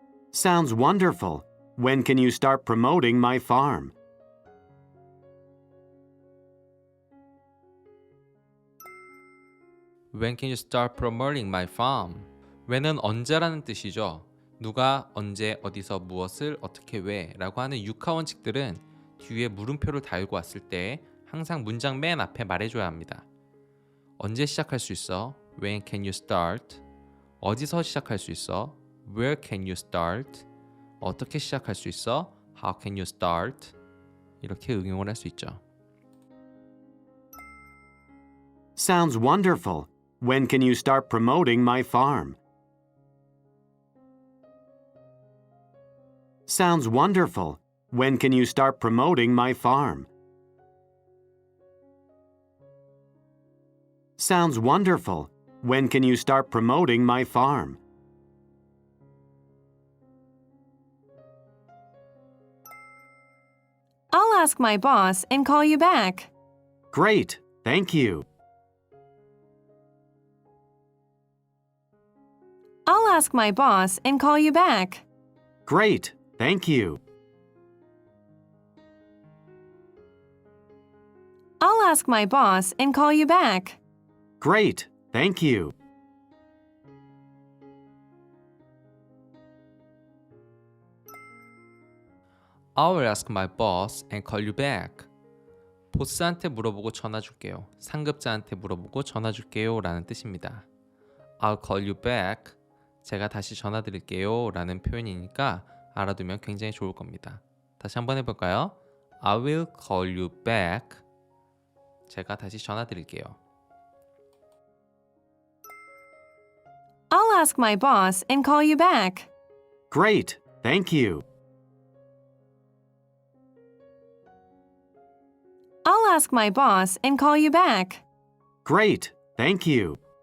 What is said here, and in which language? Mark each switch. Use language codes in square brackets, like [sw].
[en] Sounds wonderful. When can you start promoting my farm? When can you start promoting my farm? [ko] when은 언제라는 뜻이죠. 누가 언제 어디서 무엇을 어떻게 왜 라고 하는 육하 원칙들은 뒤에 물음표를 달고 왔을 때 항상 문장 맨 앞에 말해줘야 합니다. 언제 시작할 수 있어? [en] When can you start? [ko] 어디서 시작할 수 있어? [en] Where can you start? [ko] 어떻게 시작할 수 있어? [en] How can you start? [ko] 이렇게 응용을 할 수 있죠. [en] Sounds wonderful. When can you start promoting my farm? Sounds wonderful. When can you start promoting my farm? Sounds wonderful. When can you start promoting my farm? I'll ask my boss and call you back. Great. Thank you. I'll ask my boss and call you back. Great. Thank you. I'll ask my boss and call you back. Great. Thank you. I will ask my boss and call you back. [ko] 보스한테 물어보고 전화 줄게요. 상급자한테 물어보고 전화 줄게요 라는 뜻입니다. [en] I'll call you back. [ko] 제가 다시 전화 드릴게요 라는 표현이니까 알아두면 굉장히 좋을 겁니다. 다시 한번 해볼까요? [en] I will call you back. [ko] 제가 다시 전화 드릴게요. [en] I'll ask my boss and call you back. Great. Thank you. I'll ask my boss and call you back. Great. Thank you.